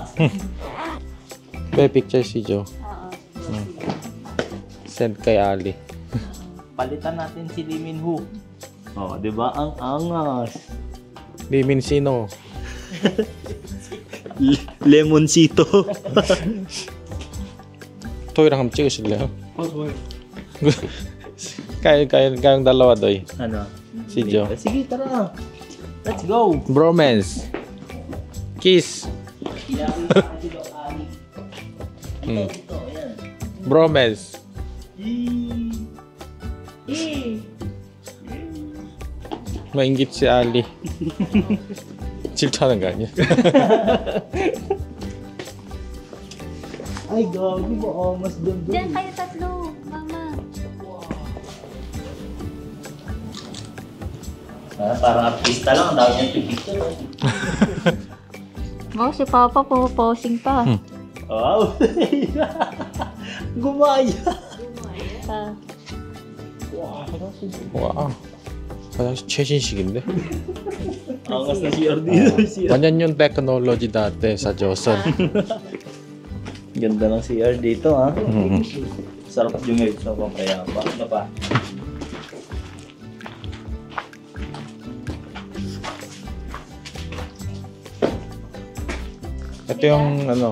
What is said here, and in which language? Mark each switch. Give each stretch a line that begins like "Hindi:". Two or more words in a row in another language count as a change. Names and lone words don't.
Filipino: May picture si Joe. Send kay Ali. Palitan natin si Lee Min Ho. Oh, di ba? Ang angas. Lee Min Sino. Lemoncito.
Korean: 토이랑 한번 찍으실래요?
Filipino: kayong dalawa doy. Ano? Si Joe. Sige, tara.
English: Let's go. Bromance. Kiss. Bromance.
Filipino: Maingit si Ali.
Korean: 질투하는 거 아니야?
Filipino: Ay, gagi mo. Mas doon. Diyan kayo tatlo, mama. Parang artista lang. Ang dami niyang picture. Mo, si Papa puposing pa. Wow. Gumaya. Ah.
Korean: 와. 화장실 최신식인데?
Filipino: Angas na si Ardino. 완전 yung technology dati sa Joseon. Ganda ng CR dito, ha? Mm. Sarap yung ngayon sa papayapa. Ano pa? Ito yung ano,